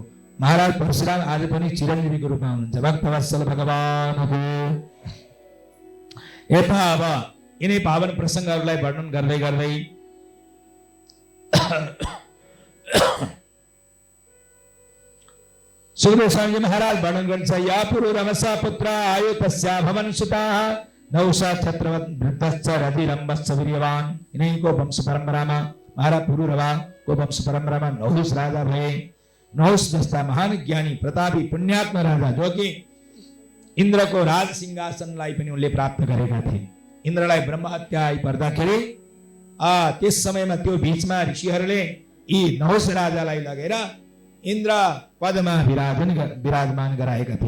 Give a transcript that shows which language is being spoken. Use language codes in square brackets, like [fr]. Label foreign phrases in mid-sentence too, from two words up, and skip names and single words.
[ne] महाराज परशुराम आज पनि चिरञ्जीवीको रूपमा हुनुहुन्छ। भक्तवत्सल भगवानको यता अब यिनै पावन प्रसङ्गहरूलाई वर्णन गर्दै गर्दै सुखदेव स्वामी महाराज वर्णन गर्छ। [sa] या पुरुरवसा पुत्र आयो तस्या भवन सुताः नौसा छत्रवत वृद्धश्च रतिरम्भश्च वीर्यवान। [ne] यिनैको वंश परम्परामा महाराज पुरुरवाको वंश परम्परामा नहुस राजा भए। नहुस जस्ता महान ज्ञानी प्रतापी पुण्यात्मा राजा जो कि इन्द्रको राज सिंहासनलाई पनि उनले प्राप्त गरेका थिए। इन्द्रलाई ब्रह्म हत्या आइपर्दाखेरि त्यस समयमा त्यो बीचमा ऋषिहरूले यी नहुस राजालाई लगेर इन्द्र पदमा विराजमान गराएका थिए।